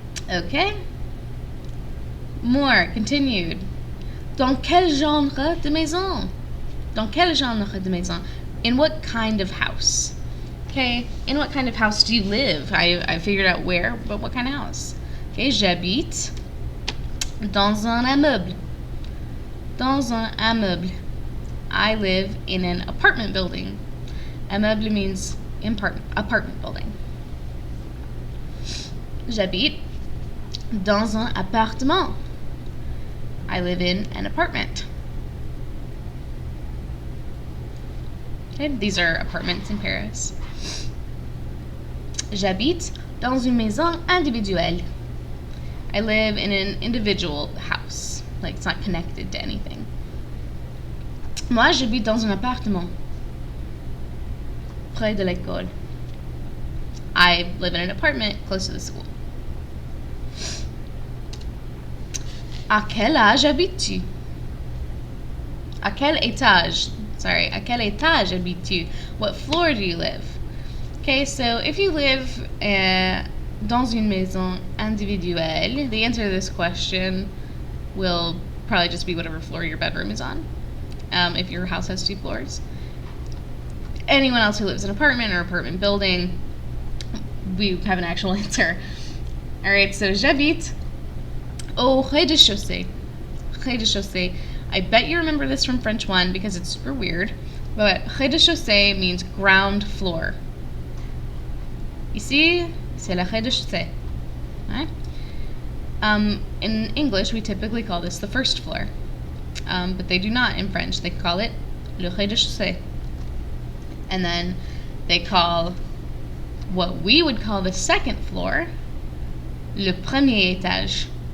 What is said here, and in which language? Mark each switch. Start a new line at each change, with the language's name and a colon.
English: Okay. More, continued.
French: Dans quel genre de maison? Dans quel genre de maison?
English: In what kind of house? Okay, in what kind of house do you live? I figured out where, but what kind of house?
French: Okay, j'habite dans un immeuble. Dans un immeuble.
English: I live in an apartment building. Immeuble means apartment building.
French: J'habite dans un appartement.
English: I live in an apartment. Okay, these are apartments in Paris.
French: J'habite dans une maison individuelle.
English: I live in an individual house. Like, it's not connected to anything.
French: Moi, j'habite dans un appartement. Près de l'école.
English: I live in an apartment close to the school.
French: À quel âge habites-tu? À quel étage?
English: Sorry,
French: à quel étage habites-tu?
English: What floor do you live? Okay, so if you live
French: dans une maison individuelle?
English: The answer to this question will probably just be whatever floor your bedroom is on, if your house has 2 floors. Anyone else who lives in an apartment or apartment building, we have an actual answer. All right, so
French: j'habite au rez-de-chaussée. Rez-de-chaussée.
English: I bet you remember this from French 1 because it's super weird, but rez-de-chaussée means ground floor.
French: Ici, c'est le rez-de-chaussée.
English: Right? In English, we typically call this the first floor, but they do not in French. They call it le rez-de-chaussée. And then they call what we would call the second floor
French: le premier étage.